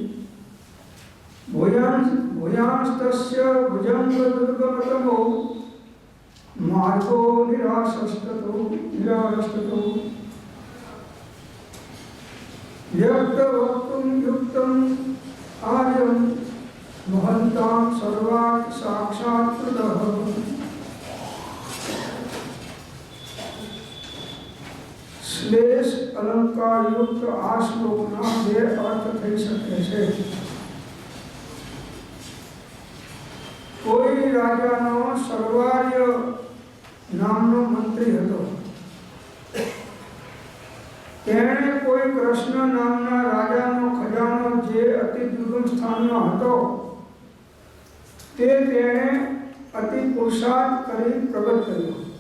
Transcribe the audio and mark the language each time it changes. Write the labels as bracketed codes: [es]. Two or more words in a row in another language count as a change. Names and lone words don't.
[sa] भूयांस्तस्य भुजङ्गदुर्गमतमो मार्गो निराशस्ततो व्यक्तवक्तुं युक्तम् आर्यं महन्तां सर्वात् साक्षात् कृतः। [gu] શ્લેષ અલંકાર યુક્ત આ શ્લોકના બે અર્થ થઈ શકે છે। કોઈ રાજાનો સર્વાર્ય નામનો મંત્રી હતો। તેણે કોઈ કૃષ્ણ નામના રાજાનો ખજાનો જે અતિ દુર્ગમ સ્થાનમાં હતો તે તેણે અતિ પુરુષાર્થ કરી પ્રગટ કર્યો।